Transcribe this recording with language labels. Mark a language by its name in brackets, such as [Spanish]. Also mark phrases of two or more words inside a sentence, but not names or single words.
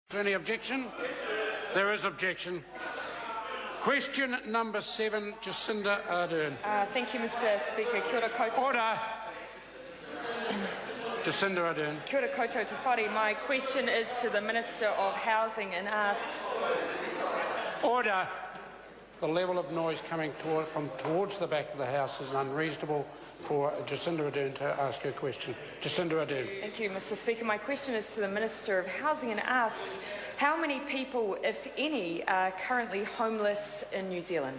[English] Is there any objection? There is objection. Question number 7, Jacinda Ardern. Thank you, Mr Speaker. [Māori] Kia ora koutou. [English] Order. Jacinda Ardern. [Māori] Kia ora koutou te whare. [English] My question is to the Minister of Housing and asks... Order. The level of noise coming from towards the back of the House is unreasonable for Jacinda Ardern to ask her question. Jacinda Ardern. Thank you, Mr Speaker. My question is to the Minister of Housing and asks how many people, if any, are currently homeless in New Zealand?